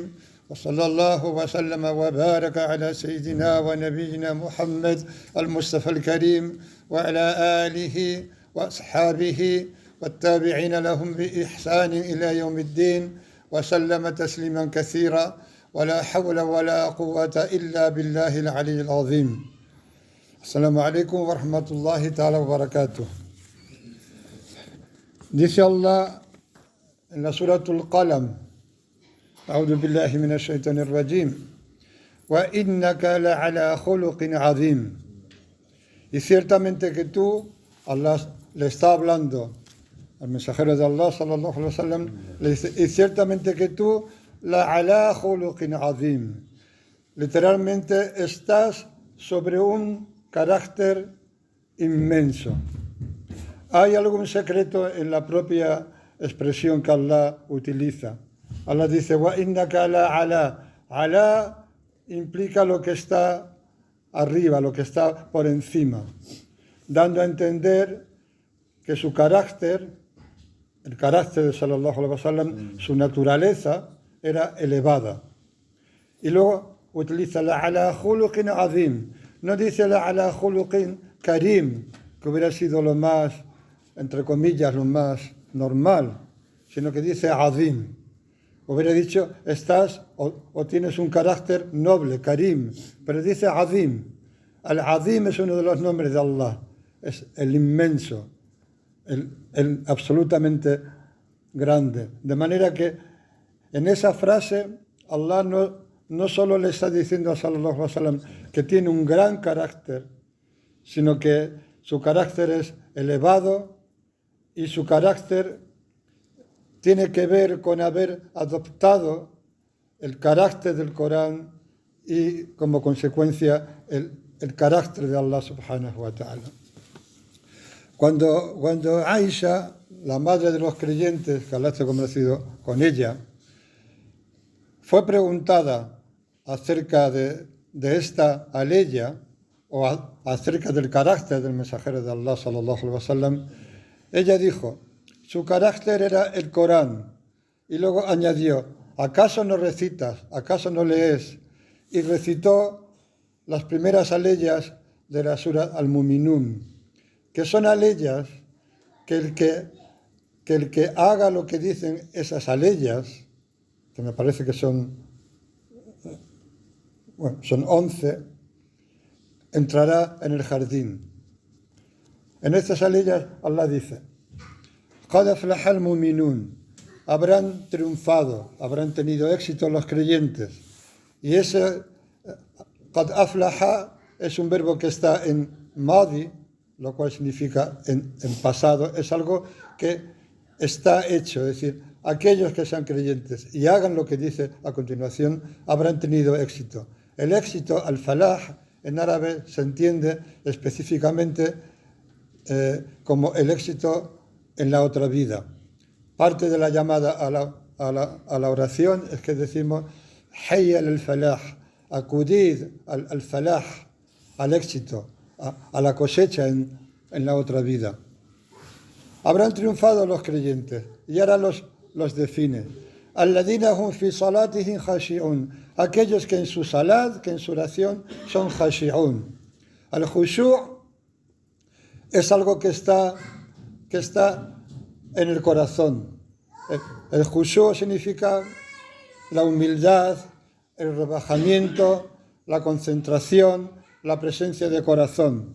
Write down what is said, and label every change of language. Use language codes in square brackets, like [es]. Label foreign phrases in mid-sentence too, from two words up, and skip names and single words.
[ar] وصلى الله وسلم وبارك على سيدنا ونبينا محمد المصطفى الكريم وعلى آله وأصحابه والتابعين لهم بإحسان إلى يوم الدين وسلم تسليما كثيرا ولا حول ولا قوة إلا بالله العلي العظيم. السلام عليكم ورحمة الله تعالى وبركاته. [es] Dice Allah en la Suratul Qalam: [ar] أعوذ بالله من الشيطان الرجيم وإنك لعلى خلق عظيم. [es] Y ciertamente que tú, Allah le está hablando al mensajero de Allah [ar] صلى الله عليه وسلم, [es] le dice, y ciertamente que tú [ar] لعلى خلق عظيم, [es] literalmente estás sobre un carácter inmenso. Hay algún secreto en la propia expresión que Allah utiliza. Allah dice, [ar] وإنك لعلى. [es] Ala implica lo que está arriba, lo que está por encima, dando a entender que su carácter, el carácter de [ar] صلى الله عليه وسلم, [es] su naturaleza era elevada. Y luego utiliza [ar] لعلى خلق عظيم. [es] No dice [ar] لعلى خلق كريم, [es] que hubiera sido lo más, entre comillas, lo más normal, sino que dice azim. Hubiera dicho, estás o tienes un carácter noble, karim, pero dice azim. Al-azim es uno de los nombres de Allah, es el inmenso, el absolutamente grande. De manera que en esa frase Allah no solo le está diciendo a [ar] صلى الله عليه وسلم [es] que tiene un gran carácter, sino que su carácter es elevado y su carácter tiene que ver con haber adoptado el carácter del Corán y como consecuencia el carácter de Allah [ar] سبحانه وتعالى. [es] Cuando Aisha, la madre de los creyentes, que Allah esté conocido con ella, fue preguntada acerca de esta aleya o acerca del carácter del mensajero de Allah [ar] صلى الله عليه وسلم, [es] ella dijo, su carácter era el Corán. Y luego añadió, ¿acaso no recitas? ¿Acaso no lees? Y recitó las primeras aleyas de la Sura Al-Muminun, que son aleyas que el que haga lo que dicen esas aleyas, que me parece que son 11, entrará en el jardín. En estas aleyas Allah dice, [ar] قد أفلح المؤمنون, [es] habrán triunfado, habrán tenido éxito los creyentes. Y ese [ar] قد أفلح [es] es un verbo que está en madi, lo cual significa en pasado, es algo que está hecho, es decir, aquellos que sean creyentes y hagan lo que dice a continuación, habrán tenido éxito. El éxito, al-falah, en árabe se entiende específicamente como el éxito en la otra vida. Parte de la llamada a la oración es que decimos [ar] حي الفلاح, [es] acudid al falah, al éxito, a la cosecha en la otra vida. Habrán triunfado los creyentes y ahora los define. [ar] الذين هم في صلاتهم خاشعون, [es] aquellos que en su salat, que en su oración son khashi'un. Al-khushu' es algo que está en el corazón. El khushu' significa la humildad, el rebajamiento, la concentración, la presencia de corazón.